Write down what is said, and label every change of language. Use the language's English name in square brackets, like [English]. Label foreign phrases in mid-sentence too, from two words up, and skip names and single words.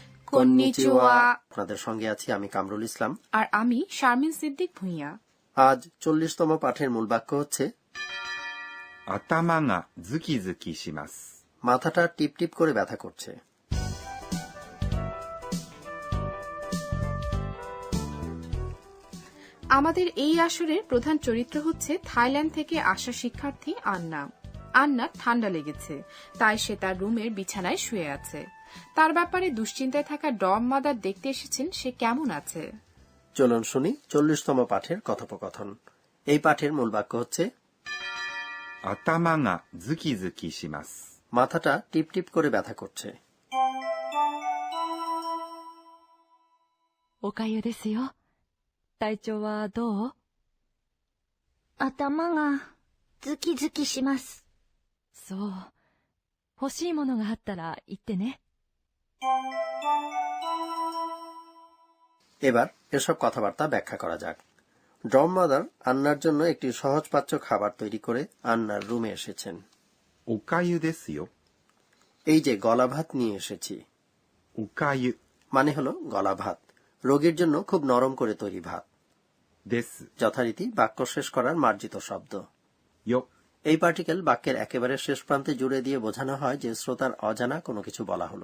[Japanese] কন্নিচিওয়া। [Bangla] আপনাদের সঙ্গে আছি আমি কামরুল ইসলাম আর আমি শারমিন সিদ্দিক ভুঁইয়া। আজ 40তম পাঠের মূল বাক্য হচ্ছে [Japanese] 頭がズキズキします。 [Bangla] মাথাটা টিপ টিপ করে ব্যথা করছে। আমাদের এই আসরের প্রধান চরিত্র হচ্ছে থাইল্যান্ড থেকে আসা শিক্ষার্থী আন্না। আন্নার ঠান্ডা লেগেছে, তাই সে তার রুমের বিছানায় শুয়ে আছে। তার ব্যাপারে দুশ্চিন্তায় থাকা [English] dorm mother [Bangla] দেখতে এসেছেন সে কেমন আছে। চলুন শুনি 40তম পাঠের কথোপকথন। এই পাঠের মূল বাক্য হচ্ছে [Japanese] 頭がズキズキします。 [Bangla] মাথাটা টিপ টিপ করে ব্যথা করছে। [Japanese] おかゆですよ。体調はどう？頭がズキズキします。そう。欲しいものがあったら言ってね。 [Bangla] এবার এসব কথাবার্তা ব্যাখ্যা করা যাক। [English] dorm mother [Bangla] আন্নার জন্য একটি সহজপাচ্য খাবার তৈরি করে আন্নার রুমে এসেছেন। [Japanese] おかゆですよ。 [Bangla] এই যে গলা ভাত নিয়ে এসেছি, [Japanese] おかゆ [Bangla] মানে হলো গলা ভাত, রোগীর জন্য খুব নরম করে তৈরি ভাত। [Japanese] です [Bangla] যথারীতি বাক্য শেষ করার মার্জিত শব্দ। [Japanese] よ。 [Bangla] এই পার্টিকেল বাক্যের একেবারে শেষ প্রান্তে জুড়ে দিয়ে বোঝানো হয় যে শ্রোতার অজানা কোনো কিছু বলা হলো।